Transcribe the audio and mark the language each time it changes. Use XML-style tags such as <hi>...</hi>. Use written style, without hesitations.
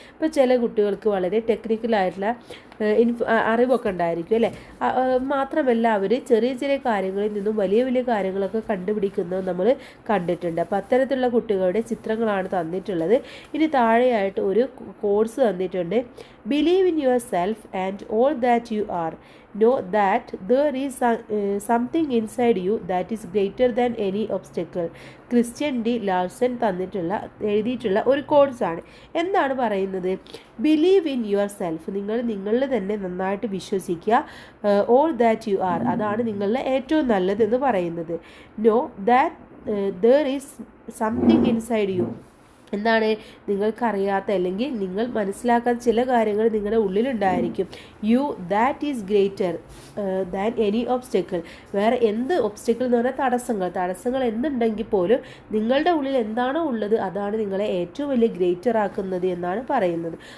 <ml>ഇപ്പോൾ ചില കുട്ടികൾക്ക് വളരെ ടെക്നിക്കലായിട്ടുള്ള അറിവൊക്കെ ഉണ്ടായിരിക്കും അല്ലേ. മാത്രമല്ല അവർ ചെറിയ ചെറിയ കാര്യങ്ങളിൽ നിന്നും വലിയ വലിയ കാര്യങ്ങളൊക്കെ കണ്ടുപിടിക്കുന്നത് നമ്മൾ കണ്ടിട്ടുണ്ട്. അപ്പോൾ അത്തരത്തിലുള്ള കുട്ടികളുടെ ചിത്രങ്ങളാണ് തന്നിട്ടുള്ളത്. ഇനി താഴെയായിട്ട് ഒരു കോഴ്സ് തന്നിട്ടുണ്ട്.</ml> <en>Believe in yourself and all that you are. Know that there is something inside you that is greater than any obstacle.</en> <ml>Christian D Larsen എഴുതിയിട്ടുള്ള ഒരു കോഴ്സാണ്. എന്താണ് പറയുന്നത്?</ml> <en>believe in yourself,</en> <ml>നിങ്ങൾ നിങ്ങളിൽ തന്നെ നന്നായിട്ട് വിശ്വസിക്കുക.</ml> <en>all that you are,</en> <ml>അതാണ് നിങ്ങളുടെ ഏറ്റവും നല്ലതെന്ന് പറയുന്നത്.</ml> <en>Know that there is something inside you.</en> <ml>എന്താണ്? നിങ്ങൾക്കറിയാത്ത അല്ലെങ്കിൽ നിങ്ങൾ മനസ്സിലാക്കാത്ത ചില കാര്യങ്ങൾ നിങ്ങളുടെ ഉള്ളിലുണ്ടായിരിക്കും.</ml> <en>You that is greater than any obstacle.</en> <ml>വേറെ എന്ത് ഒബ്സ്റ്റക്കിൾ എന്ന് പറഞ്ഞാൽ തടസ്സങ്ങൾ എന്തുണ്ടെങ്കിൽ പോലും നിങ്ങളുടെ ഉള്ളിൽ എന്താണോ ഉള്ളത് അതാണ് നിങ്ങളെ ഏറ്റവും വലിയ ഗ്രേറ്റർ ആക്കുന്നത് എന്നാണ് പറയുന്നത്.</ml>